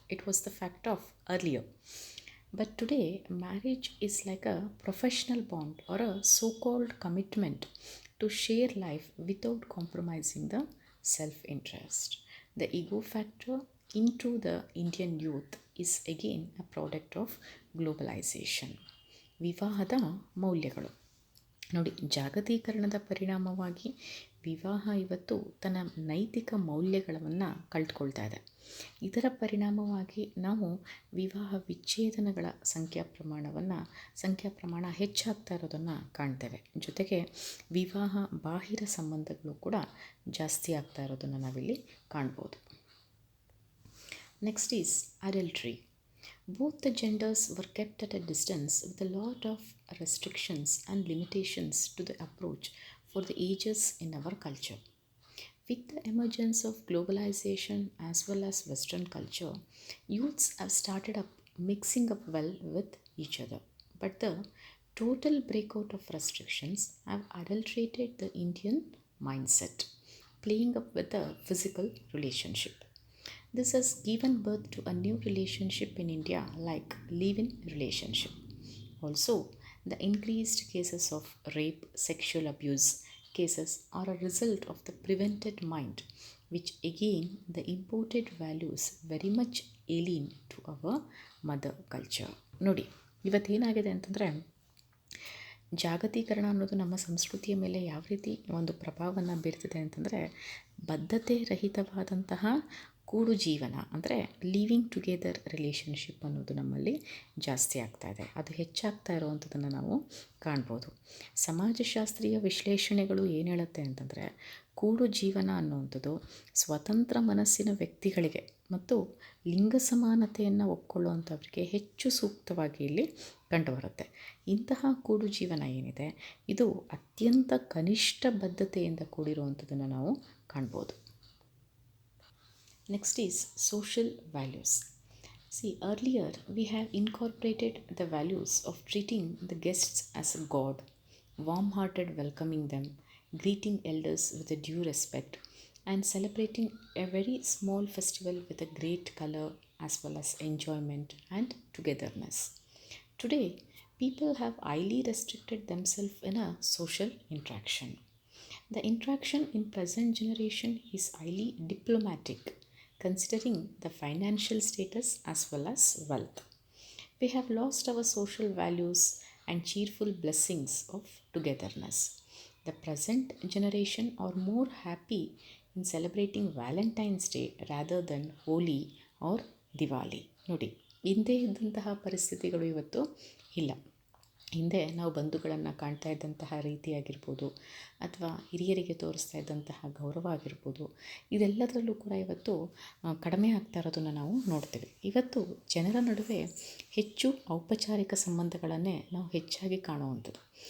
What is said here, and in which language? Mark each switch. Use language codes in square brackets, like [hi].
[en] It was the fact of earlier. But today, marriage is like a professional bond or a so called commitment to share life without compromising the self interest. The ego factor into the Indian youth is again a product of globalization. [kn] ವಿವಾಹದ ಮೌಲ್ಯಗಳು ನೋಡಿ, ಜಾಗತೀಕರಣದ ಪರಿಣಾಮವಾಗಿ ವಿವಾಹ ಇವತ್ತು ತನ್ನ ನೈತಿಕ ಮೌಲ್ಯಗಳನ್ನು ಕಳೆದುಕೊಳ್ತಾ ಇದೆ. ಇದರ ಪರಿಣಾಮವಾಗಿ ನಾವು ವಿವಾಹ ವಿಚ್ಛೇದನಗಳ ಸಂಖ್ಯಾ ಪ್ರಮಾಣ ಹೆಚ್ಚಾಗ್ತಾ ಇರೋದನ್ನು ಕಾಣ್ತೇವೆ. ಜೊತೆಗೆ ವಿವಾಹ ಬಾಹಿರ ಸಂಬಂಧಗಳು ಕೂಡ ಜಾಸ್ತಿ ಆಗ್ತಾ ಇರೋದನ್ನು ನಾವಿಲ್ಲಿ ಕಾಣ್ಬೋದು. [en] Next is adultery. Both the genders were kept at a distance with a lot of restrictions and limitations to the approach for the ages in our culture. With the emergence of globalization as well as Western culture, youths have started up mixing up well with each other. But the total breakout of restrictions have adulterated the Indian mindset, playing up with the physical relationship. This has given birth to a new relationship in India like live-in relationship. Also, the increased cases of rape, sexual abuse cases are a result of the prevented mind, which again the imported values very much alien to our mother culture. [kn] ನೋಡಿ, ಇವತ್ತೇನಾಗಿದೆ ಅಂತಂದರೆ, ಜಾಗತೀಕರಣ ಅನ್ನೋದು ನಮ್ಮ ಸಂಸ್ಕೃತಿಯ ಮೇಲೆ ಯಾವ ರೀತಿ ಒಂದು ಪ್ರಭಾವವನ್ನು ಬೀರ್ತಿದೆ ಅಂತಂದರೆ, ಬದ್ಧತೆ ರಹಿತವಾದಂತಹ ಕೂಡು ಜೀವನ ಅಂದರೆ [en] living together relationship [kn] ಅನ್ನೋದು ನಮ್ಮಲ್ಲಿ ಜಾಸ್ತಿ ಆಗ್ತಾ ಇದೆ. ಅದು ಹೆಚ್ಚಾಗ್ತಾ ಇರುವಂಥದ್ದನ್ನು ನಾವು ಕಾಣ್ಬೋದು. ಸಮಾಜಶಾಸ್ತ್ರೀಯ ವಿಶ್ಲೇಷಣೆಗಳು ಏನು ಹೇಳುತ್ತೆ ಅಂತಂದರೆ, ಕೂಡು ಜೀವನ ಅನ್ನುವಂಥದ್ದು ಸ್ವತಂತ್ರ ಮನಸ್ಸಿನ ವ್ಯಕ್ತಿಗಳಿಗೆ ಮತ್ತು ಲಿಂಗ ಸಮಾನತೆಯನ್ನು ಒಪ್ಕೊಳ್ಳುವಂಥವ್ರಿಗೆ ಹೆಚ್ಚು ಸೂಕ್ತವಾಗಿ ಇಲ್ಲಿ ಕಂಡುಬರುತ್ತೆ. ಇಂತಹ ಕೂಡು ಜೀವನ ಏನಿದೆ, ಇದು ಅತ್ಯಂತ ಕನಿಷ್ಠ ಬದ್ಧತೆಯಿಂದ ಕೂಡಿರುವಂಥದ್ದನ್ನು ನಾವು ಕಾಣ್ಬೋದು. [en] Next is social values. See, earlier we have incorporated the values of treating the guests as a god, warm-hearted welcoming them, greeting elders with a due respect, and celebrating a very small festival with a great color as well as enjoyment and togetherness. Today, people have highly restricted themselves in a social interaction. The interaction in present generation is highly diplomatic, considering the financial status as well as wealth. We have lost our social values and cheerful blessings of togetherness. The present generation are more happy in celebrating Valentine's Day rather than Holi or Diwali. [kn] ನೋಡಿ, ಹಿಂದೆ ಇದ್ದಂತಹ ಪರಿಸ್ಥಿತಿಗಳು ಇವತ್ತು ಇಲ್ಲ. ಹಿಂದೆ ನಾವು ಬಂಧುಗಳನ್ನು ಕಾಣ್ತಾ ಇದ್ದಂತಹ ರೀತಿಯಾಗಿರ್ಬೋದು, ಅಥವಾ ಹಿರಿಯರಿಗೆ ತೋರಿಸ್ತಾ ಇದ್ದಂತಹ ಗೌರವ ಆಗಿರ್ಬೋದು, ಇದೆಲ್ಲದರಲ್ಲೂ ಕೂಡ ಇವತ್ತು ಕಡಿಮೆ ಆಗ್ತಾ ಇರೋದನ್ನು ನಾವು ನೋಡ್ತೇವೆ. ಇವತ್ತು ಜನರ ನಡುವೆ ಹೆಚ್ಚು ಔಪಚಾರಿಕ ಸಂಬಂಧಗಳನ್ನೇ ನಾವು ಹೆಚ್ಚಾಗಿ ಕಾಣುವಂಥದ್ದು.